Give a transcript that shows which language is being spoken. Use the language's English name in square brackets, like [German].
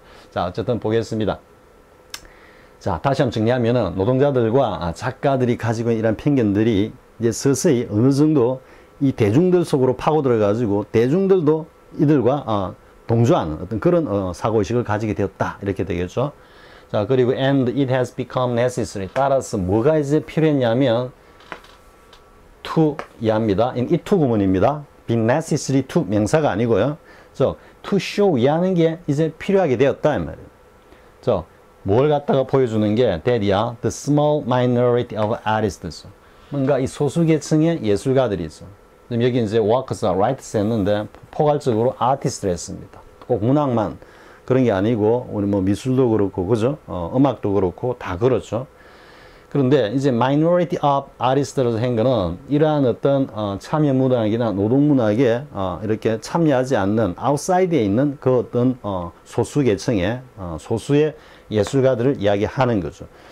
[Korean] 자, 어쨌든 보겠습니다. 자, 다시 한번 정리하면은 노동자들과 작가들이 가지고 있는 이런 편견들이 이제 서서히 어느 정도 이 대중들 속으로 파고들어가지고 대중들도 이들과 동조하는 어떤 그런 사고의식을 가지게 되었다. 이렇게 되겠죠. 자, 그리고 [English] and it has become necessary. [Korean] 따라서 뭐가 이제 필요했냐면 to 이하입니다. [English] in it to [Korean] 구문입니다. [English] be necessary to [Korean] 명사가 아니고요. [English] to show [Korean] 이하는 게 이제 필요하게 되었다. 이 말이에요. 뭘 갖다가 보여주는 게 that이야. [English] the small minority of artists. [Korean] 뭔가 이 소수계층의 예술가들이 있어. 여기 이제 [English] workers, writers [Korean] 했는데 포괄적으로 artist를 했습니다. 꼭 문학만 그런 게 아니고 우리 뭐 미술도 그렇고 그죠? 음악도 그렇고 다 그렇죠. 그런데 이제 [English] minority of artists [Korean] 라고 한 거는 이러한 어떤 참여 문학이나 노동 문학에 이렇게 참여하지 않는 outside에 있는 그 어떤 소수 계층의 소수의 예술가들을 이야기하는 거죠.